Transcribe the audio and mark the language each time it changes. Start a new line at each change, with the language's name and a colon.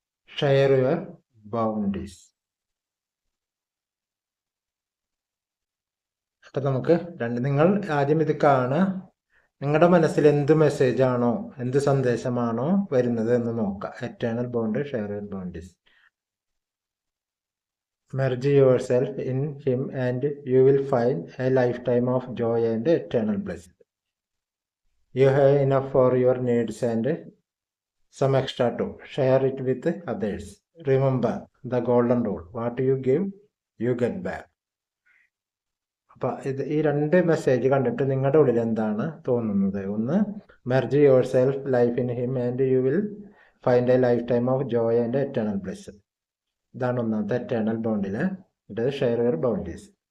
English: Share your bounties.
Malayalam: അപ്പൊ നമുക്ക് നിങ്ങൾ ആദ്യം ഇത് കാണുക. നിങ്ങളുടെ മനസ്സിൽ എന്ത് മെസ്സേജ് ആണോ, എന്ത് സന്ദേശമാണോ വരുന്നത് എന്ന് നോക്കാം.
English: Eternal bond, share your bounties. Merge yourself in him and you will find a lifetime of joy and eternal bliss. You have enough for your needs and some extra too. Share it with others. Remember the golden rule. What you give, you get back.
Malayalam: അപ്പൊ ഈ 2 message കണ്ടിട്ട് നിങ്ങളുടെ ഉള്ളിൽ എന്താണ് തോന്നുന്നത്?
English: ഒന്ന്, merge yourself life in him and you will find a lifetime of joy and eternal bliss.
Malayalam: ഇതാണ് ഒന്നാമത്തെ എറ്റേണൽ ബോണ്ടില്. ഇത്
English: Share your bounties.